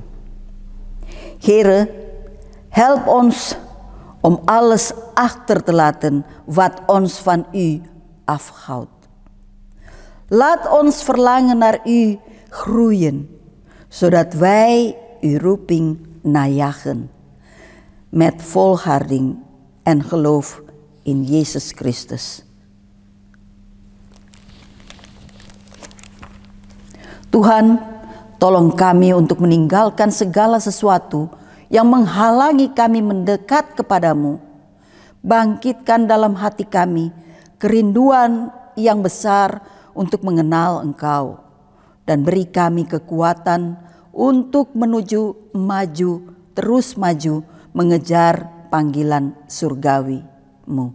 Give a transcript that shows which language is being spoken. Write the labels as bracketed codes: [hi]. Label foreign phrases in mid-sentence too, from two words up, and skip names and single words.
[nl] Heere, help ons om alles achter te laten wat ons van u afhoudt. Laat ons verlangen naar u groeien, zodat wij uw roeping najagen met volharding en geloof in Yesus Christus. [id] Tuhan, tolong kami untuk meninggalkan segala sesuatu yang menghalangi kami mendekat kepadamu. Bangkitkan dalam hati kami kerinduan yang besar untuk mengenal Engkau, dan beri kami kekuatan untuk menuju maju, terus maju mengejar panggilan surgawi-Mu.